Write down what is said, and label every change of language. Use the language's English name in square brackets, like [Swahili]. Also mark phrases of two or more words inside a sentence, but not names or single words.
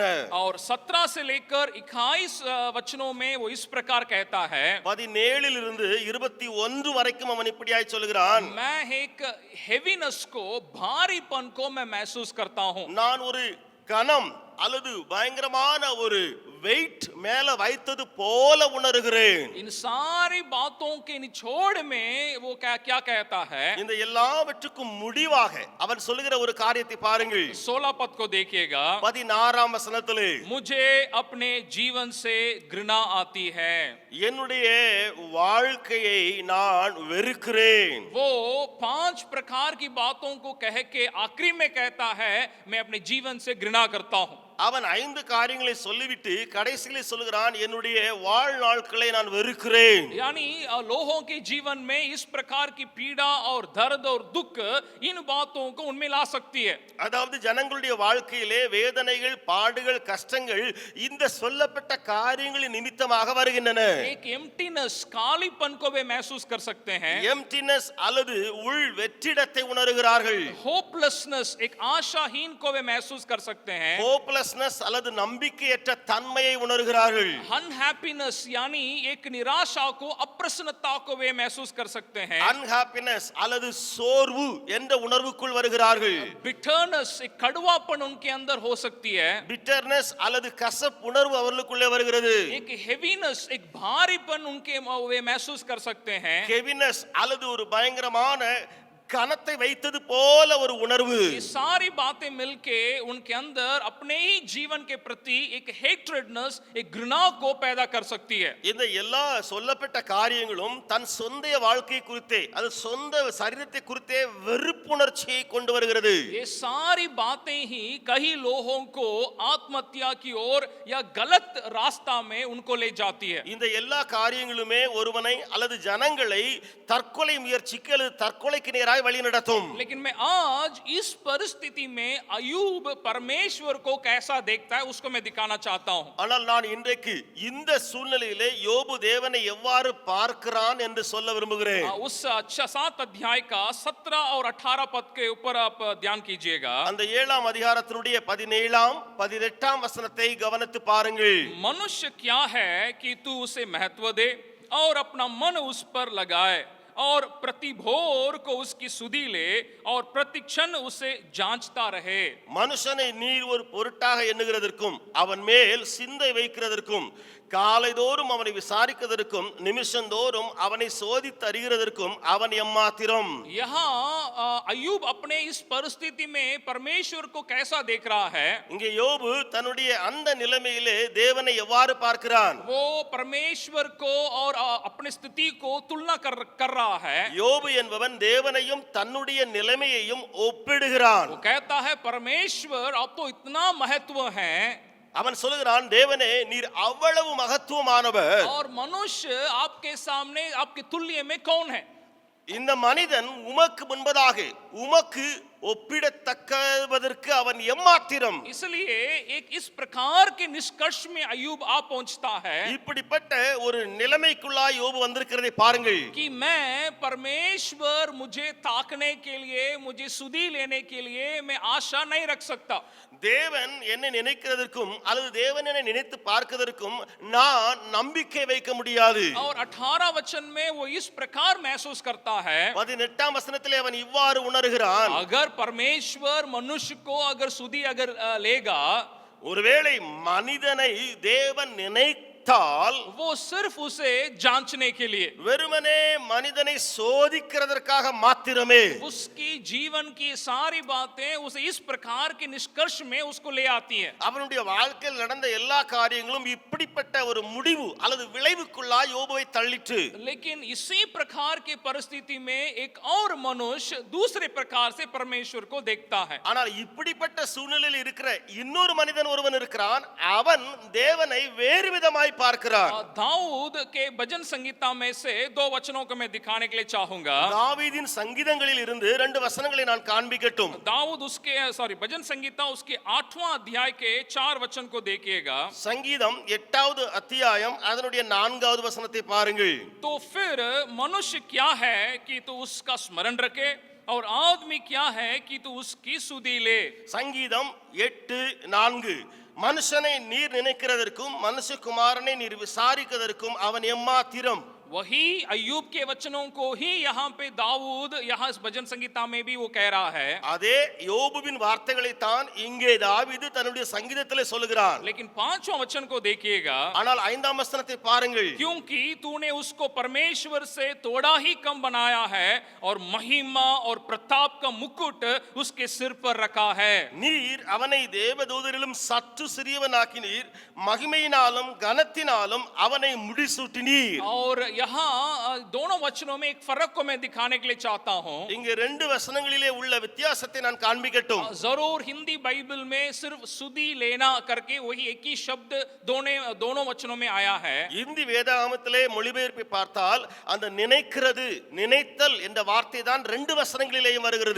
[Hindi] और 17 से लेकर 21 वचनों में वो इस प्रकार कहता है. [Tamil] 17 21 வரைக்கும் அவன் இப்படியாய் சொல்லுகிறான், [Hindi] मैं एक हेवीनेस को, भारीपन को मैं महसूस करता हूं. [Tamil] நான் ஒரு கனம் அல்லது பயங்கரமான ஒரு வெயிட் மேல வைத்தது போல உணர்கிறேன். [Hindi] इन सारी बातों के निचोड़ में वो क्या क्या कहता है? [Tamil] இந்த எல்லாவற்றுக்கும் முடிவாக அவன் சொல்லுகிற ஒரு காரியத்தை பாருங்கள். [Hindi] 16 पद को देखिएगा, [Tamil] 16ஆம் வசனத்திலே, [Hindi] मुझे अपने जीवन से घृणा आती है. [Tamil] என்னுடைய வாழ்க்கையை நான் வெறுக்கிறேன். [Hindi] वो 5 प्रकार की बातों को कह के आखिरी में कहता है, मैं अपने जीवन से घृणा करता हूं. [Tamil] அவன் 5 காரியங்களை சொல்லிவிட்டு கடைசியிலே சொல்கிறான், என்னுடைய வாழ்நாட்களை நான் வெறுக்கிறேன். [Hindi] यानी लोगों के जीवन में इस प्रकार की पीड़ा और दर्द और दुख इन बातों को उनमें ला सकती है. [Tamil] அதாவது ஜனங்களுடைய வாழ்க்கையிலே வேதனைகள், பாடுகள், கஷ்டங்கள் இந்த சொல்லப்பட்ட காரியங்களின் நிமித்தமாக வருகின்றன. [Hindi] एक एम्प्टीनेस, खालीपन को वे महसूस कर सकते हैं. [Tamil] எம்ப்டினஸ் அல்லது உள் வெற்றிடத்தை உணர்கிறார்கள். [Hindi] होपलेसनेस, एक आशाहीन को वे महसूस कर सकते हैं. [Tamil] ஹோப்லெஸ்னஸ் அல்லது நம்பிக்கையற்ற தன்மையை உணர்கிறார்கள். [Hindi] अनहैप्पीनेस यानी एक निराशा को, अप्रसन्नता को वे महसूस कर सकते हैं. [Tamil] அன்ஹாப்பினஸ் அல்லது சோர்வு என்ற உணர்வுக்குள் வருகிறார்கள். [Hindi] बिटरनेस, एक कड़वापन उनके अंदर हो सकती है. [Tamil] பிட்டர்னஸ் அல்லது கசப்பு உணர்வு அவர்களுக்குள்ளே வருகிறது. [Hindi] एक हेवीनेस, एक भारीपन उनके वे महसूस कर सकते हैं. [Tamil] ஹெவினஸ் அல்லது ஒரு பயங்கரமான கனத்தை வைத்தது போல ஒரு உணர்வு. [Hindi] ये सारी बातें मिलके उनके अंदर अपने ही जीवन के प्रति एक हेट्रेडनेस, एक घृणा को पैदा कर सकती है. [Tamil] இந்த எல்லா சொல்லப்பட்ட காரியங்களும் தன் சொந்த வாழ்க்கை குறித்தே, அது சொந்த சரீரத்தை குறித்தே வெறுப்புணர்ச்சியை கொண்டு வருகிறது. [Hindi] ये सारी बातें ही कई लोगों को आत्महत्या की ओर या गलत रास्ता में उनको ले जाती है. [Tamil] இந்த எல்லா காரியங்களுமே ஒருவனை அல்லது ஜனங்களை தற்கொலை முயற்சிக்கு அல்லது தற்கொலைக்கு நேராக வழி நடத்தும். [Hindi] लेकिन मैं आज इस परिस्थिति में अयूब परमेश्वर को कैसा देखता है उसको मैं दिखाना चाहता हूं. [Tamil] ஆனால் நான் இன்றைக்கு இந்த சூழ்நிலையிலே யோபு தேவனை எவ்வாறு பார்க்கிறான் என்று சொல்ல விரும்புகிறேன். [Hindi] उस 7 अध्याय का 17 और 18 पद के ऊपर आप ध्यान कीजिएगा. [Tamil] அந்த 7ஆம் அதிகாரத்தினுடைய 17ஆம் 18ஆம் வசனத்தை கவனித்து பாருங்கள். [Hindi] मनुष्य क्या है कि तू उसे महत्व दे और अपना मन उस पर लगाए और प्रति भोर को उसकी सुधि ले और प्रतिक्षण उसे जांचता रहे. [Tamil] மனுஷனை நீர் ஒரு பொருட்டாக எண்ணுகிறதற்கும் அவன் மேல் சிந்தை வைக்கிறதற்கும் காலைதோறும் அவனை விசாரிக்கிறதற்கும் நிமிஷந்தோறும் அவனை சோதித்து அறிகிறதற்கும் அவன் எம்மாத்திரம். [Hindi] यहाँ अयूब अपने इस परिस्थिति में परमेश्वर को कैसा देख रहा है? [Tamil] இங்கே யோபு தன்னுடைய அந்த நிலைமையிலே தேவனை எவ்வாறு பார்க்கிறான்? [Hindi] वो परमेश्वर को और अपनी स्थिति को तुलना कर रहा है. [Tamil] யோபு என்பவன் தேவனையும் தன்னுடைய நிலைமையையும் ஒப்பிடுகிறான். [Hindi] वो कहता है परमेश्वर आप तो इतना महत्व है. [Tamil] அவன் சொல்லுகிறான், தேவனே நீர் அவ்வளவு மகத்துவமானவர். [Hindi] और मनुष्य आपके सामने, आपके तुल्य में कौन है? [Tamil] இந்த மனிதன் உமக்கு முன்பதாக உமக்கு ஒப்பிடத்தக்கதற்கு அவன் எம்மாத்திரம். [Hindi] इसलिए एक इस प्रकार के निष्कर्ष में अयूब आ पहुंचता है [Tamil] இப்படிப்பட்ட ஒரு நிலைமைக்குள்ளாய் யோபு வந்திருக்கிறதை பாருங்கள். [Hindi] कि मैं परमेश्वर मुझे ताकने के लिए, मुझे सुधि लेने के लिए मैं आशा नहीं रख सकता. [Tamil] தேவன் என்னை நினைக்கிறதற்கும் அல்லது தேவன் என்னை நினைத்து பார்க்கிறதற்கும் நான் நம்பிக்கை வைக்க முடியாது. [Hindi] और 18 वचन में वो इस प्रकार महसूस करता है. [Tamil] 18ஆம் வசனத்திலே அவன் இவ்வாறு உணர்கிறான், [Hindi] अगर परमेश्वर मनुष्य को अगर सुधि अगर लेगा, [Tamil] ஒருவேளை மனிதனை தேவன் நினைத்தால் [Hindi] वो सिर्फ उसे जांचने के लिए, [Tamil] வெறுமனே மனிதனை சோதிக்கிறதற்காக மாத்திரமே [Hindi] उसकी जीवन की सारी बातें उसे इस प्रकार के निष्कर्ष में उसको ले आती है. [Tamil] அவனுடைய வாழ்க்கையில் நடந்த எல்லா காரியங்களும் இப்படிப்பட்ட ஒரு முடிவு அல்லது விளைவுக்குள்ளாய் யோபுவை தள்ளிற்று. [Hindi] लेकिन इसी प्रकार के परिस्थिति में एक और मनुष्य दूसरे प्रकार से परमेश्वर को देखता है. [Tamil] ஆனால் இப்படிப்பட்ட சூழ்நிலையில் இருக்கிற இன்னொரு மனிதன் ஒருவன் இருக்கிறான். அவன் தேவனை வேறு விதமாய் பார்க்கிறான். [Hindi] दाऊद के भजन संगीता में से 2 वचनों को मैं दिखाने के लिए चाहूंगा. [Tamil] தாவீதின் சங்கீதங்களில் இருந்து 2 வசனங்களை நான் காண்பிக்கட்டும். [Hindi] दाऊद उसके भजन संगीता उसके 8वां अध्याय के 4 वचन को देखिएगा. [Tamil] சங்கீதம் 8வது அத்தியாயம் அதனுடைய 4வது வசனத்தை பாருங்கள். [Hindi] तो फिर मनुष्य क्या है कि तू उसका स्मरण रखे और आदमी क्या है कि तू उसकी सुधि ले. [Tamil] சங்கீதம் 8:4 மனுஷனை நீர் நினைக்கிறதற்கும் மனுஷகுமாரனை நீர் விசாரிக்கிறதற்கும் அவன் எம்மாத்திரம். [Hindi] वही अय्यूब के वचनों को ही यहाँ पे दाऊद यहाँ इस भजन संगीता में भी वो कह रहा है, [Tamil] அதே யோபுவின் வார்த்தைகளை தான் இங்கே தாவீது தன்னுடைய சங்கீதத்திலே சொல்லுகிறார். [Hindi] लेकिन 5वां वचन को देखिएगा, [Tamil] ஆனால் 5ஆம் வசனத்தை பாருங்கள். [Hindi] क्योंकि तूने उसको परमेश्वर से थोड़ा ही कम बनाया है और महिमा और प्रताप का मुकुट उसके सिर पर रखा है. [Tamil] நீர் அவனை தேவதூதரிலும் சற்று சிறியவனாக்கினீர், மகிமையினாலும் கனத்தினாலும் அவனை முடிசூட்டினீர். [Hindi] और यहाँ दोनों वचनों में एक फर्क को मैं दिखाने के लिए चाहता हूँ. [Tamil] இங்கே ரெண்டு வசனங்களிலே உள்ள வித்தியாசத்தை நான் காண்பிக்கட்டும். [Hindi] जरूर हिंदी बाइबल में सिर्फ सुधी लेना करके वही एक ही शब्द दोनों वचनों में आया है. [Tamil] இந்தி வேதாகமத்திலே மொழிபெயர்ப்பை பார்த்தால் அந்த நினைக்கிறது, நினைத்தல் என்ற வார்த்தை தான் ரெண்டு வசனங்களிலேயும் வருகிறது.